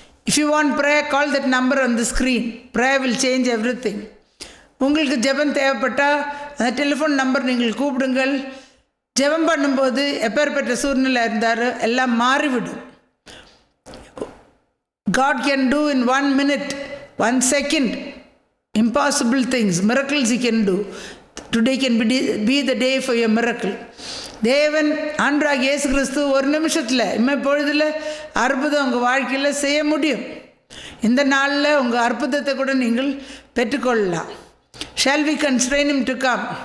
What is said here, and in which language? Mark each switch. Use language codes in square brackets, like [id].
[en] If you want prayer, call that number on the screen. Prayer will change everything. [ta] உங்களுக்கு ஜெபம் தேவைப்பட்டால் அந்த telephone number நீங்கள் கூப்பிடுங்கள். ஜெபம் பண்ணும்போது எப்பேற்பட்ட சூழ்நிலை இருந்தாலும் எல்லாம் மாறிவிடும். [en] God can do in 1 minute, 1 second, impossible things, miracles He can do. Today can be the day for your miracle. [ta] தேவன் ஆண்டவராகிய இயேசு கிறிஸ்து ஒரு நிமிஷத்தில் இம்மப்பொழுதில் அற்புதம் உங்கள் வாழ்க்கையில் செய்ய முடியும். இந்த நாளில் உங்கள் அற்புதத்தை கூட நீங்கள் பெற்றுக்கொள்ளலாம். [en] Shall we constrain Him to come?